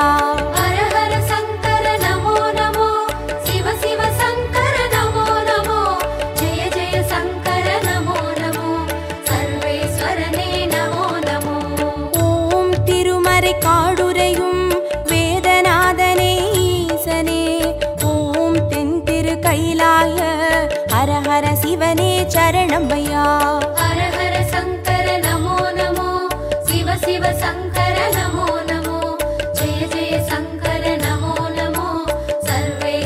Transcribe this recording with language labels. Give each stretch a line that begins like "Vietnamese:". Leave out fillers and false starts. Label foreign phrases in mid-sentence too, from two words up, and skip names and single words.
Sanskrit: हर हर शंकर नमो नमो शिव शिव शंकर नमो नमो जय जय शंकर नमो नमो सर्वेश्वरने नमो नमो
Tamil: ஓம் திருமறை காடுரையும் வேதநாதனே ஈசனே ஓம் தென் திரு கைலாய ஹரஹர சிவனே சரணமையா
Sanskrit: हर हर शंकर नमो नमो शिव शिव शंकर नमो नमो जय जय शंकर नमो नमो सर्व